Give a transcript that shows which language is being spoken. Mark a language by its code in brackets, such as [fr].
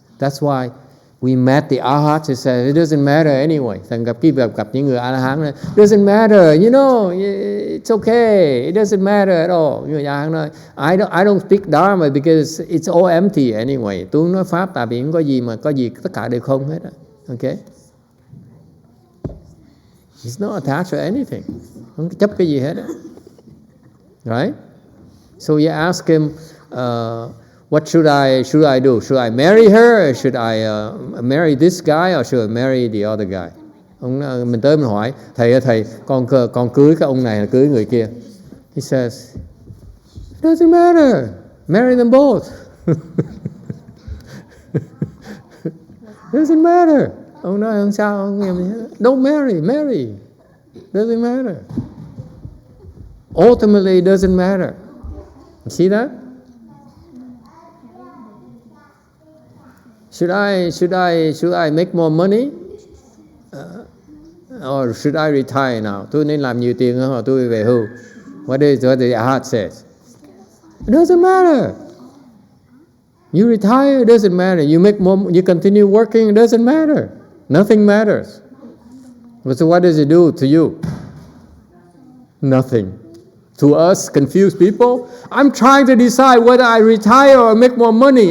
[en] That's why we met the Arhats. He said it doesn't matter anyway. [vi] Thằng gặp những người A-la-hán này, [en] it doesn't matter. You know, it's okay. It doesn't matter at all. [vi] Người A-la-hán nói, [en] I don't speak Dharma because it's all empty anyway. [vi] Tôi không nói pháp tại vì không có gì mà có gì tất cả đều không hết. [en] Okay? He's not attached to anything. [vi] Không chấp cái gì hết. [en] Right? So you ask him, what should I do? Should I marry her? Or should I marry this guy? Or should I marry the other guy? [vi] Mình tới mình hỏi thầy con cưới cái ông này hay cưới người kia? [en] He says, it doesn't matter. Marry them both. Doesn't matter. [vi] Ông nói không sao, ông nghe mình hết. [en] Don't marry. Doesn't matter. Ultimately, it doesn't matter. You see that? Should I make more money? Or should I retire now? [vi] Tôi nên làm nhiều tiền hơn hoặc tôi về hưu? [en] What the heart says? It doesn't matter. You retire, it doesn't matter. You make more, you continue working, it doesn't matter. Nothing matters. So what does it do to you? Nothing. To us, confused people, I'm trying to decide whether I retire or make more money.